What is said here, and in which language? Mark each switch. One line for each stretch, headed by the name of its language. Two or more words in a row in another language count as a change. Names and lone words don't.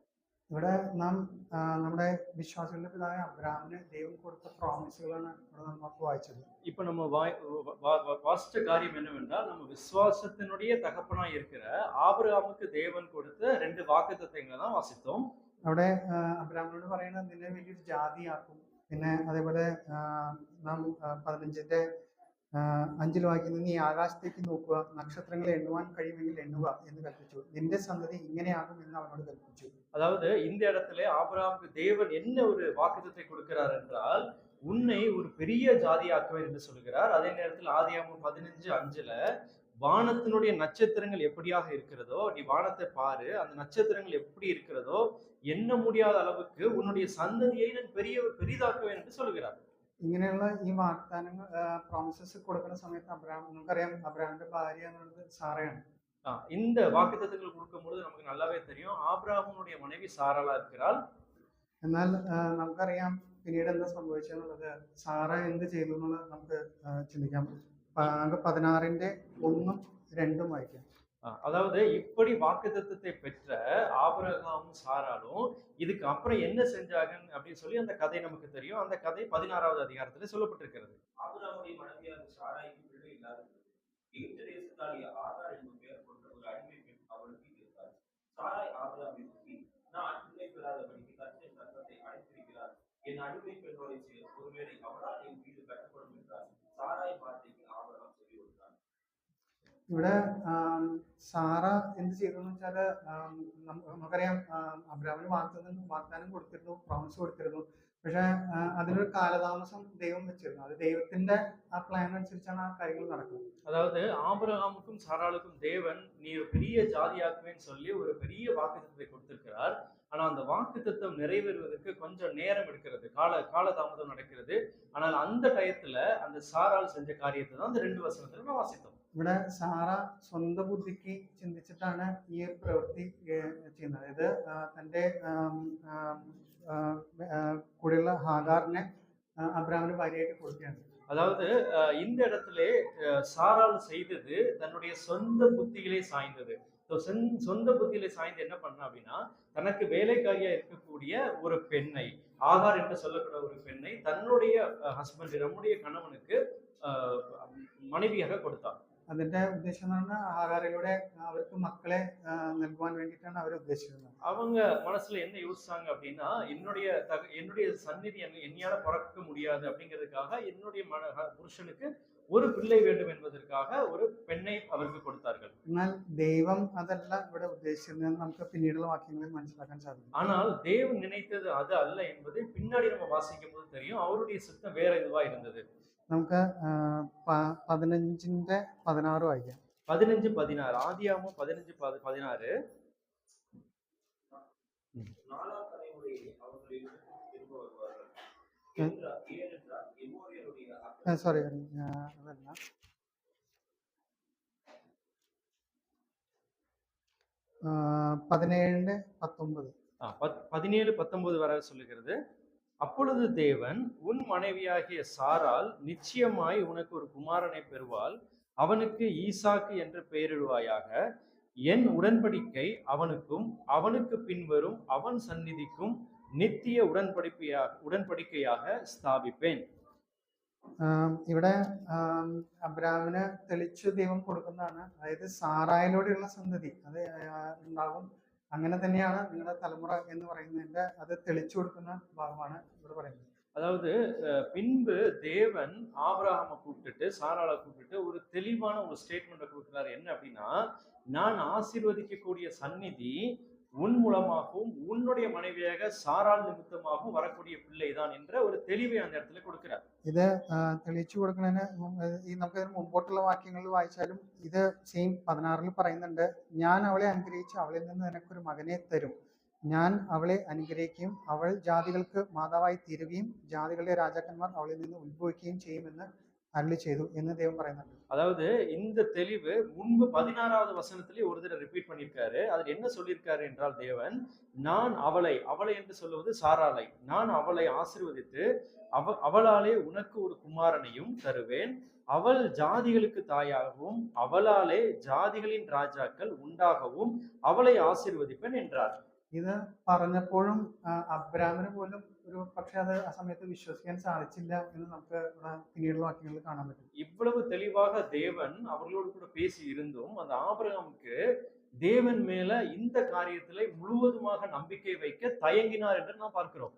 Malayalam: ഇവിടെ നാം നമ്മുടെ വിശ്വാസികളുടെ പിതാവായ അബ്രഹാമിന് ദൈവം കൊടുത്ത പ്രോമിസുകളാണ് ഇവിടെ നമുക്ക് വായിച്ചത്.
Tamil: இப்ப நம்ம வாசிச்ச காரியம் என்னவென்றால், நம்ம விசுவாசத்தினுடைய தகப்பனாய் இருக்கிற ஆபிரகாமுக்கு தேவன் கொடுத்த 2 வாக்குத்தத்தங்களை தான் வாசித்தோம்.
Malayalam: അവിടെ അബ്രഹാമിനോട് പറയുന്നത്, നിന്നെ വലിയൊരു ജാതിയാക്കും. പിന്നെ അതേപോലെ നാം 15:5 വായിക്കുന്നത്, നീ ആകാശത്തേക്ക് നോക്കുക, നക്ഷത്രങ്ങളെ എണ്ണുവാൻ കഴിയുമെങ്കിൽ എണ്ണുക എന്ന് കൽപ്പിച്ചു, നിന്റെ സന്തതി ഇങ്ങനെയാകും എന്ന് അവനോട് കൽപ്പിച്ചു.
Tamil: அதாவது இந்த இடத்துல ஆபிரகாமுக்கு தேவன் என்ன ஒரு வாக்குத்தத்தை கொடுக்கிறார் என்றால், உன்னை ஒரு பெரிய ஜாதியாக்குவேன் என்று சொல்கிறார். அதே நேரத்தில் ஆதியாகமம் 15:5 வானத்தினுடைய நட்சத்திரங்கள் எப்படியாக இருக்கிறதோ, நீ வானத்தை பாரு, அந்த நட்சத்திரங்கள் எப்படி இருக்கிறதோ, எண்ண முடியாத அளவுக்கு உன்னுடைய சந்ததியை நான் பெரிதாக்குவேன் என்று சொல்கிறார்.
Malayalam: ഇങ്ങനെയുള്ള ഈ വാഗ്ദാനങ്ങൾ പ്രോമിസസ് കൊടുക്കുന്ന സമയത്ത് അബ്രഹാം, നമുക്കറിയാം അബ്രഹാമിന്റെ ഭാര്യ എന്ന് പറയുന്നത് സാറയാണ്.
Tamil: இந்த வாக்குத்தத்தங்கள் கொடுக்கும்பொழுது நமக்கு நல்லாவே தெரியும் ஆபிரகாமுடைய மனைவி சாராளா இருக்கிறாள்.
Malayalam: എന്നാൽ നമുക്കറിയാം പിന്നീട് എന്താ സംഭവിച്ചെന്നുള്ളത്. സാറ എന്ത് ചെയ്തു എന്നുള്ളത് നമുക്ക് ചിന്തിക്കാം. നമുക്ക് 16:1-2 വായിക്കാം.
Tamil: அதாவது இப்படி வாக்குத்தத்தத்தை பெற்ற ஆபிரகாமும் சாராலும் இதுக்கு அப்புறம் என்ன செஞ்சாங்க அப்படின்னு சொல்லி அந்த கதை நமக்கு தெரியும். அந்த கதை 16வது அதிகாரத்துல சொல்லப்பட்டிருக்கிறது. ஆபிரகாமுடைய மனைவியான சாராய்க்கு பிள்ளை இல்லாதிருந்தது. எகிப்து தேசத்தாகிய ஆகார் என்னும் பெயர் கொண்ட ஒரு அடிமை பெண் அவளுக்கு இருந்தார். சாராய் ஆபிரகாமை நோக்கி, நான் பிள்ளை பெறாதபடிக்கு கர்த்தர் என் கர்ப்பத்தை அடைத்திருக்கிறார். என் அடிமை பெண்ணோட ஒருவேளை அவளால் என் வீடு கட்டப்படும் என்றார். சாராய் வார்த்தைக்கு ஆபிரகாம் சொல்லி கொடுத்தார்.
Malayalam: ഇവിടെ സാറ എന്ത് ചെയ്തു എന്ന് വെച്ചാല് നമുക്കറിയാം അബ്രഹാമിന് വാഗ്ദാനം കൊടുത്തിരുന്നു, പ്രോമിസ് കൊടുത്തിരുന്നു. പക്ഷെ അതിനൊരു കാലതാമസം ദൈവം വെച്ചിരുന്നു. അത് ദൈവത്തിന്റെ ആ പ്ലാൻ അനുസരിച്ചാണ് ആ കാര്യങ്ങൾ നടക്കുന്നത്.
Tamil: அதாவது ஆபிரகாமுக்கும் சாராளுக்கும் தேவன் நீ ஒரு பெரிய ஜாதியாக்குவேன்னு சொல்லி ஒரு பெரிய வாக்குத்தத்தத்தை கொடுத்திருக்கிறார். ஆனா அந்த வாக்குத்தத்தம் நிறைவேறுவதற்கு கொஞ்சம் நேரம் எடுக்கிறது, காலதாமதம் நடக்கிறது. ஆனால் அந்த டயத்துல அந்த சாராள் செஞ்ச காரியத்தை தான் அந்த 2 வசனத்துல நம்ம வாசித்தோம்.
Malayalam: ഇവിടെ സാറ സ്വന്തം ബുദ്ധിക്ക് ചിന്തിച്ചിട്ടാണ് ഈ ഒരു പ്രവൃത്തി ചെയ്യുന്നത്. അതായത് തന്റെ കൂടെയുള്ള ഹാഗാറിനെ അബ്രഹാമിന് ഭാര്യയായിട്ട് കൊടുക്കുകയാണ്.
Tamil: அதாவது இந்த இடத்துல சாராள் செய்தது தன்னுடைய சொந்த புத்தியிலே சாய்ந்தது. சொந்த புத்தியிலே சாய்ந்து என்ன பண்ண அப்படின்னா, தனக்கு வேலைக்காரியா இருக்கக்கூடிய ஒரு பெண்ணை, ஆகார் என்று சொல்லக்கூடிய ஒரு பெண்ணை தன்னுடைய ஹஸ்பண்ட், நம்முடைய கணவனுக்கு மனைவியாக கொடுத்தார்.
Malayalam: അതിന്റെ ഉദ്ദേശം എന്ന് പറഞ്ഞാൽ ഹാഗാറിലൂടെ അവർക്ക് മക്കളെ നൽകുവാൻ വേണ്ടിയിട്ടാണ് അവർ ഉദ്ദേശിക്കുന്നത്.
Tamil: அவங்க மனசுல என்ன யோசிச்சாங்க அப்படின்னா, என்னுடைய சந்நிதி என்னையால பிறக்க முடியாது அப்படிங்கிறதுக்காக என்னுடைய புருஷனுக்கு ஒரு பிள்ளை வேண்டும் என்பதற்காக ஒரு பெண்ணை அவருக்கு கொடுத்தார்கள்.
Malayalam: എന്നാൽ ദൈവം അതല്ല ഇവിടെ ഉദ്ദേശിച്ചിരുന്നത് നമുക്ക് പിന്നീടുള്ള വാക്യങ്ങളിൽ മനസ്സിലാക്കാൻ സാധിക്കും.
Tamil: ஆனால் தேவன் நினைத்தது அது அல்ல என்பது பின்னாடி நம்ம வாசிக்கும் போது தெரியும். அவருடைய சித்தம் வேற இதுவா இருந்தது.
Malayalam: നമുക്ക് 15:16 വായിക്കാം.
Tamil: 15:16 ஆதியாகமம் 15:16. 4ஆம் தலைமுறையிலே அவர்கள் திரும்ப வருவார்கள். ஏனென்றால் எமோரியருடைய
Malayalam: സോറി അതല്ല, 17:19.
Tamil: 17:19 வரை சொல்லுகிறது. அப்பொழுது தேவன், உன் மனைவியாகிய சாராள் நிச்சயமாய் உனக்கு ஒரு குமாரனை பெறுவாள், அவனுக்கு ஈசாக்கு என்று பெயரிடுவாயாக. என் உடன்படிக்கை அவனுக்கும் அவனுக்கு பின்வரும் அவன் சந்நிதிக்கும் நித்திய உடன்படிக்கையாக ஸ்தாபிப்பேன்.
Malayalam: ഇവിടെ അബ്രഹാമിന് തെളിച്ചു ദൈവം കൊടുക്കുന്നതാണ്. അതായത് സാറായിലൂടെയുള്ള സന്തതി അത് ഉണ്ടാകും. അങ്ങനെ തന്നെയാണ് നിങ്ങളുടെ തലമുറ എന്ന് പറയുന്നതിന്റെ അത് തെളിച്ചു കൊടുക്കുന്ന ഭാഗമാണ് ഇവിടെ പറയുന്നത്.
Tamil: அதாவது பின்பு தேவன் ஆபிரகாமை கூப்பிட்டுட்டு சாராளை கூப்பிட்டுட்டு ஒரு தெளிவான ஒரு ஸ்டேட்மெண்ட்டை கொடுக்கிறார். என்ன அப்படின்னா, நான் ஆசீர்வதிக்கக்கூடிய சந்நிதி உன் மூலமாகவும் உன்னுடைய மனைவியாக சாராள் நிமித்தமாகவும் வரக்கூடிய பிள்ளைதான் என்ற ஒரு தெளிவை அந்த இடத்துல கொடுக்கிறார்.
Malayalam: ഇത് തെളിയിച്ചു കൊടുക്കുന്നതിന് നമുക്ക് മുമ്പോട്ടുള്ള വാക്യങ്ങളിൽ വായിച്ചാലും ഇത് സെയിം 16 പറയുന്നുണ്ട്. ഞാൻ അവളെ അനുഗ്രഹിച്ച് അവളിൽ നിന്ന് നിനക്കൊരു മകനെ തരും. ഞാൻ അവളെ അനുഗ്രഹിക്കുകയും അവൾ ജാതികൾക്ക് മാതാവായി തീരുകയും ജാതികളുടെ രാജാക്കന്മാർ അവളിൽ നിന്ന് ഉത്ഭവിക്കുകയും ചെയ്യുമെന്ന് അരുളി ചെയ്തു എന്ന് ദൈവം പറയുന്നുണ്ട്.
Tamil: அதாவது இந்த தெளிவு முன்பு 16வது வசனத்திலே ஒரு தடவை ரிப்பீட் பண்ணியிருக்காரு. அதில் என்ன சொல்லியிருக்காரு என்றால், தேவன் நான் அவளை என்று சொல்லுவது சாராளை, நான் அவளை ஆசீர்வதித்து அவளாலே உனக்கு ஒரு குமாரனையும் தருவேன், அவள் ஜாதிகளுக்கு தாயாகவும் அவளாலே ஜாதிகளின் ராஜாக்கள் உண்டாகவும் அவளை ஆசீர்வதிப்பேன் என்றார்.
Malayalam: ഇത് പറഞ്ഞപ്പോഴും അബ്രാമിന് പോലും ഒരു പക്ഷെ അത് ആ സമയത്ത് വിശ്വസിക്കാൻ സാധിച്ചില്ല എന്ന് നമുക്ക് പിന്നീടുള്ള വാക്യങ്ങളിൽ കാണാൻ പറ്റും.
Tamil: இவ்வளவு தெளிவாக தேவன் அவர்களோடு கூட பேசி இருந்தும் அந்த ஆபிரகாமுக்கு தேவன் மேல இந்த காரியத்திலே முழுவதுமாக நம்பிக்கை வைக்க தயங்கினார் என்று நாம் பார்க்கிறோம்.